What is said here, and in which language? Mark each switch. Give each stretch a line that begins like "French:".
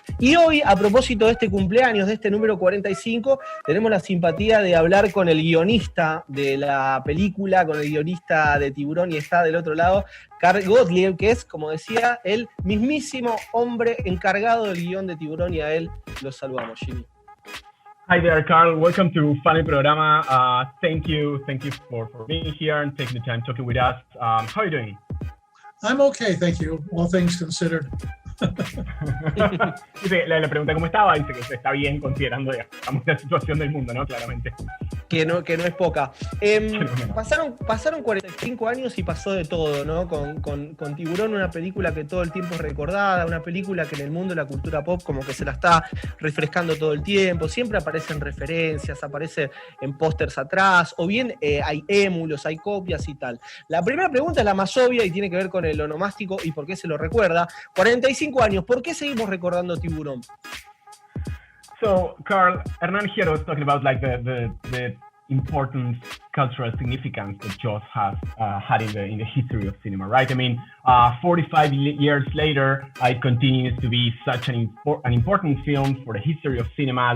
Spanish: Y hoy, a propósito de este cumpleaños, de este número 45, tenemos la simpatía de hablar con el guionista de la película, con el guionista de Tiburón, y está del otro lado, Gottlieb, que es, como decía, el mismísimo hombre encargado del guión de Tiburón, y a él lo saludamos, Jimmy.
English: Hi there, Carl. Welcome to Funny Programa. Thank you for being here and taking the time talking with us. How are you doing? I'm okay, thank you. All things considered.
Spanish: Le pregunté cómo estaba, dice que está bien considerando, digamos, la situación del mundo, ¿no? Claramente. Que no es poca. Pasaron 45 años y pasó de todo, ¿no? Con Tiburón, una película que todo el tiempo es recordada, una película que en el mundo de la cultura pop como que se la está refrescando todo el tiempo, siempre aparecen referencias, aparece en pósters atrás, o bien hay émulos, hay copias y tal. La primera pregunta es la más obvia y tiene que ver con el onomástico y por qué se lo recuerda. 45 años, ¿por qué seguimos recordando Tiburón?
English: So, Carl, Hernan here was talking about like the important cultural significance that Jaws has had in the history of cinema, right? I mean, 45 years later, it continues to be such an important film for the history of cinema.